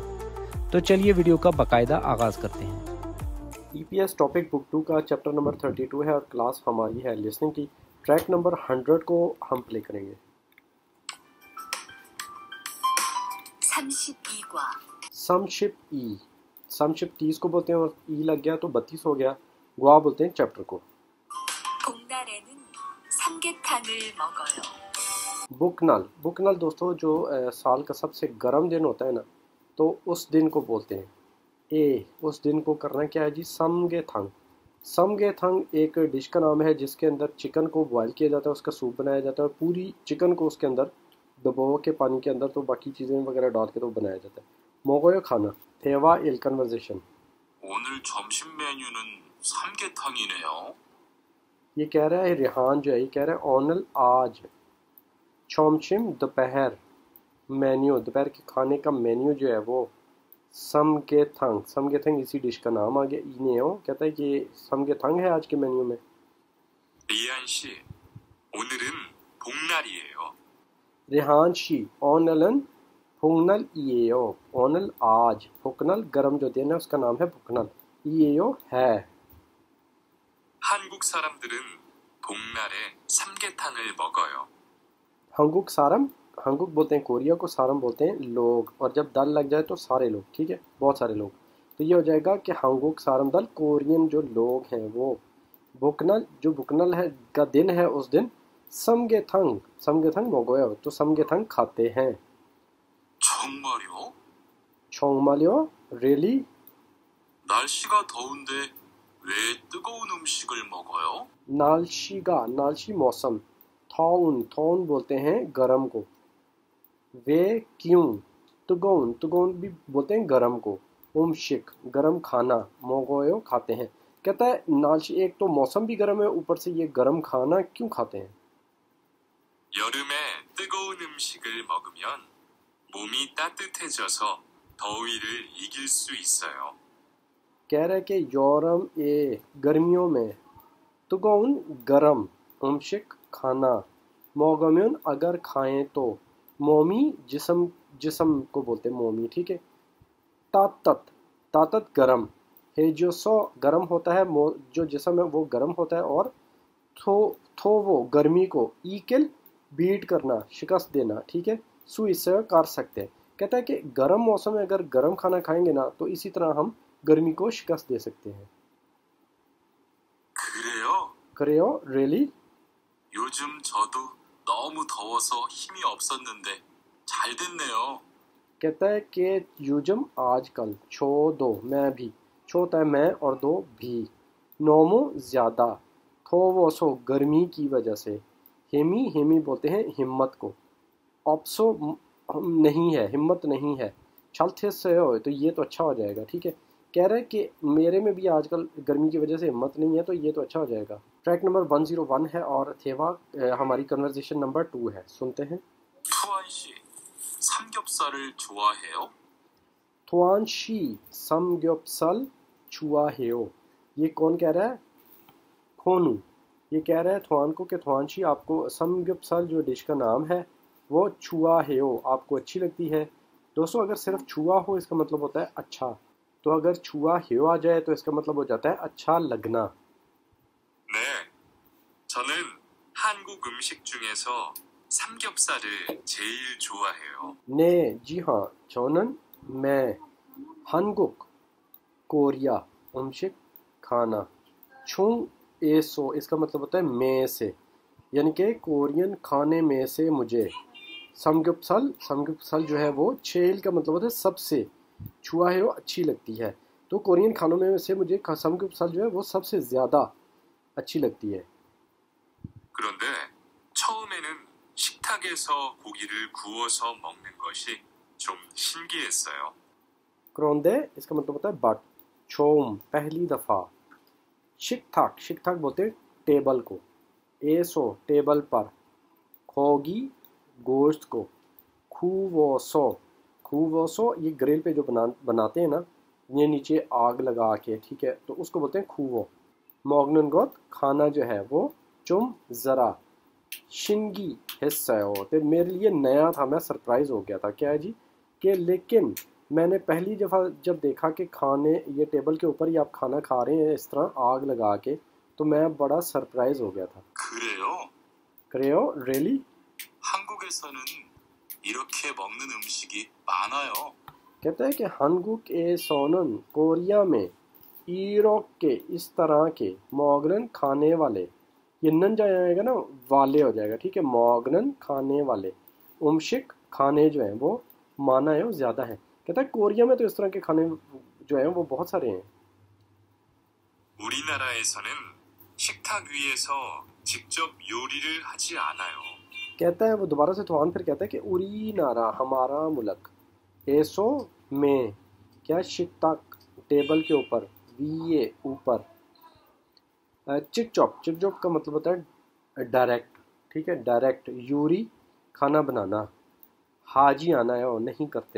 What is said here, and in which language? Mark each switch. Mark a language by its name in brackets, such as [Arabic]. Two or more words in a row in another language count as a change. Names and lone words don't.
[Hindi] तो चलिए वीडियो का बाकायदा आगाज़ करते हैं। EPS टॉपिक बुक 2 का चैप्टर नंबर 32 है और क्लास हमारी है लिसनिंग की। ट्रैक नंबर 100 को हम प्ले करेंगे। [Korean] 32과 삼십 이, [Hindi] समशिप 30 को बोलते हैं और ई लग गया तो 32 हो गया। ग्वा बोलते हैं चैप्टर को। [Korean] 복날에는 삼계탕을 먹어요. [Hindi] बुकनल, बुकनल दोस्तों जो साल का सबसे गर्म दिन होता है ना, तो उस दिन को बोलते हैं। उस दिन को करना क्या है जी, समगेथंग। समगेथंग एक डिश का नाम है जिसके अंदर चिकन को बॉयल किया जाता है, उसका सूप बनाया जाता है और पूरी चिकन को उसके अंदर डुबो के पानी के अंदर तो बाकी चीज़ें वगैरह डाल के तो बनाया जाता है। मोगोयो खाना, [Korean] 대화 일 [Hindi] कन्वर्सेशन। [Korean] 오늘 점심 메뉴는 삼계탕이네요. [Hindi] ये कह रहा है रिहान जो है, ये कह रहा है ओनल आज। चोमशिम दोपहर, मेन्यू दोपहर के खाने का मेन्यू जो है वो समगेथंग। समगेथंग इसी डिश का नाम आ गया। इनेओ कहता है कि समगेथंग है आज के मेन्यू में। [Korean] 리안 씨, 오늘은 복날이에요. 리안 씨 오늘은 복날이에요. [Hindi] ओनल आज, फुकनल गरम जो दिन है उसका नाम है फुकनल, ईएओ है। [Korean] 한국 사람들은 복날에 삼계탕을 먹어요. 한국 사람, [Hindi] हंगुक बोलते हैं कोरिया को, सारम बोलते हैं लोग, और जब दल लग जाए तो सारे लोग, ठीक है, बहुत सारे लोग। तो ये हो जाएगा कि [Korean] 한국 사람들, [Hindi] कोरियन जो लोग हैं वो। बुकनल, जो बुकनल है का दिन है उस दिन समगेथंग, [Korean] 삼계탕 먹어요, [Hindi] तो समगेथंग खाते हैं। [Korean] 정말요? [Hindi] छोंगमालियो, रियली। [Korean] 날씨가 더운데 왜 뜨거운 음식을 먹어요? [Hindi] नालशीगा, नालशी मौसम। थौन, थौन बोलते हैं गरम को। वे क्यों, तुगोन, तुगोन भी बोलते हैं गरम को। उमशिक, गरम खाना। मोगोयो खाते हैं। कहता है नालशी, एक तो मौसम भी गर्म है, ऊपर से ये गरम खाना क्यों खाते हैं। [Korean] 여름에 뜨거운 음식을 먹으면 몸이 따뜻해져서 더위를 이길 수 있어요. [Hindi] कह रहा है कि यौरम ए गर्मियों में, तुगोन गरम, उमशिक खाना, मोगम्यून अगर खाएं तो, मोमी जिस्म, जिस्म को बोलते हैं मोमी, ठीक है। तातत, तातत गरम, हेजोसो गरम होता है, जो जिस्म है वो गरम होता है, और थो वो गर्मी को, ईकिल बीट करना, शिकस्त देना, ठीक है। सु इससे कर सकते हैं। कहता है कि गर्म मौसम में अगर गर्म खाना खाएंगे ना तो इसी तरह हम गर्मी को शिकस्त दे सकते हैं। [Korean] 그래요? [Hindi] करेओ, रियली। [Korean] 요즘 저도 너무 더워서 힘이 없었는데 잘 됐네요. [Hindi] कहता है कि यूजम आजकल, छो दो, मैं भी, छो होता है मैं और दो भी, नोमो ज्यादा, थो वो सो गर्मी की वजह से, हेमी, हेमी बोलते हैं हिम्मत को, ऑप्सो नहीं है, हिम्मत नहीं है, छलथे से हो तो ये तो अच्छा हो जाएगा, ठीक है। कह रहा है कि मेरे में भी आजकल गर्मी की वजह से हिम्मत नहीं है, तो ये तो अच्छा हो जाएगा। ट्रैक नंबर 101 है और थेवा हमारी कन्वर्सेशन नंबर 2 है, सुनते हैं। [Korean] 투안 씨, 삼겹살을 좋아해요? 투안 씨 삼겹살 좋아해요, [Hindi] ये कौन कह रहा है, खोनू। ये कह रहा है थुआन को कि थुआन शी आपको समग्योप्सल जो डिश का नाम है वो छुआ हेओ, आपको अच्छी लगती है। दोस्तों अगर सिर्फ छुआ हो इसका मतलब होता है अच्छा, तो अगर छुआ हेओ आ जाए तो इसका मतलब हो जाता है अच्छा लगना। [Korean] 네, 저는 한국 음식 중에서 삼겹살을 제일 좋아해요. [Hindi] ने, जी हाँ, चौनन, मैं, हनगुक कोरिया, उमशिक खाना, छुंग एसो इसका मतलब होता है मैं से, यानी कि कोरियन खाने में से मुझे। समगुप्सल, समगुप्सल जो है वो छेल का मतलब होता है सबसे, छुआ है वो अच्छी लगती है, तो कोरियन खानों में से मुझे समगुप्सल जो है वो सबसे ज़्यादा अच्छी लगती है। [Korean] 그런데 처음에는 식탁에서 고기를 구워서 먹는 것이 좀 신기했어요. [Hindi] क्रोंदे इसका मतलब होता है बट, छोम पहली दफ़ा, शिक थाक बोलते हैं टेबल को, एसो टेबल पर, खोगी गोश्त को, खूवोसो ये ग्रिल पे जो बनाते हैं ना, ये नीचे आग लगा के, ठीक है, तो उसको बोलते हैं खूवो। [Korean] 먹는 것 [Hindi] खाना जो है वो चुम ज़रा शिंगी हिस्सा हो। तो मेरे लिए नया था, मैं सरप्राइज़ हो गया था। क्या है जी कि लेकिन मैंने पहली दफ़ा जब देखा कि खाने ये टेबल के ऊपर ही आप खाना खा रहे हैं इस तरह आग लगा के, तो मैं बड़ा सरप्राइज़ हो गया था। करेओ रियली? [Korean] 한국에서는 이렇게 먹는 음식이 많아요. [Hindi] कहता है कि [Korean] 한국에서는 [Hindi] कोरिया में ईरोक के इस तरह के मॉगनन खाने वाले, ये नन जाएगा ना वाले हो जाएगा, ठीक है, मॉगनन खाने वाले, उमशिक खाने जो हैं वो माना है वो ज़्यादा है। कहता है कोरिया में तो इस तरह के खाने जो हैं वो बहुत सारे हैं। [Korean] 우리나라에서는 식탁 위에서 직접 요리를 하지 않아요. [Hindi] कहता है वो दोबारा से तुआन फिर कहता है कि उरी नारा हमारा मुल्क, एसो में क्या शिकताक टेबल के ऊपर, वीए ऊपर, चिकचॉप का मतलब होता है डायरेक्ट, ठीक है, डायरेक्ट, यूरी खाना बनाना, हाजी आना है और नहीं करते।